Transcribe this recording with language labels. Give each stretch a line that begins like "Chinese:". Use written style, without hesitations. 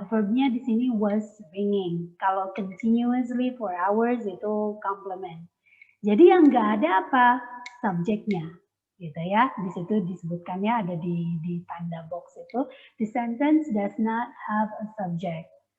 Indonesian: Verbnya di sini was ringing. Kalau continuously for hours itu complement. Jadi yang nggak ada apa? Subjeknya. Gitu ya. Di situ disebutkannya ada di tanda box itu.
English: The sentence does not have a subject.